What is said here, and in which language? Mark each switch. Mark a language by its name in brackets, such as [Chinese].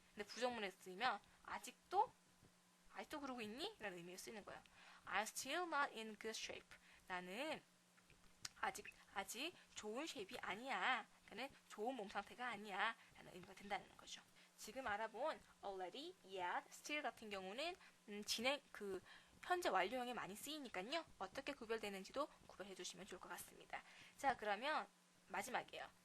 [Korean] 근데 부정문에 쓰이면 아직도 그러고 있니? 라는 의미로 쓰이는 거예요. [English] I'm still not in good shape. [Korean] 나는 아직 좋은 쉐입이 아니야. 그는 좋은 몸 상태가 아니야. 라는 의미가 된다는 거죠. 지금 알아본 already, yet, still 같은 경우는 현재 완료형에 많이 쓰이니까요. 어떻게 구별되는지도 구별해 주시면 좋을 것 같습니다. 자, 그러면 마지막이에요.